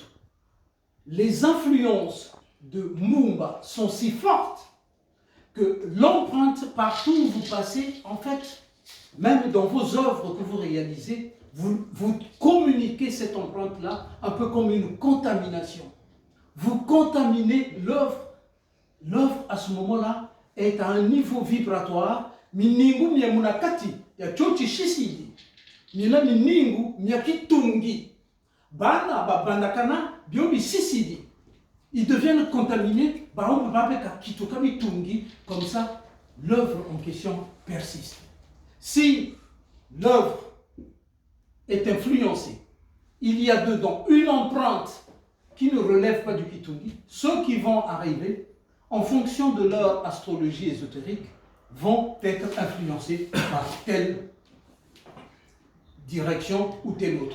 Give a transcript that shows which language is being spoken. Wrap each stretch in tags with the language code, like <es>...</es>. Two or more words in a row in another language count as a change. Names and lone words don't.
<fr>Les influences de Mumba sont si fortes que l'empreinte partout où vous passez, en fait, même dans vos œuvres que vous réalisez, vous communiquez cette empreinte-là un peu comme une contamination. Vous contaminez l'œuvre. L'œuvre, à ce moment-là, est à un niveau vibratoire.</fr> <kg>Miningu miyamunakati, ya chochi shisidi. Mina miningu miyakitungi. Bana, babandakana, biobi sisidi.</kg> <fr>Ils deviennent contaminés, comme ça, l'œuvre en question persiste. Si l'œuvre est influencée, il y a dedans une empreinte qui ne relève pas du Kitungi, ceux qui vont arriver, en fonction de leur astrologie ésotérique, vont être influencés par telle direction ou telle autre.</fr>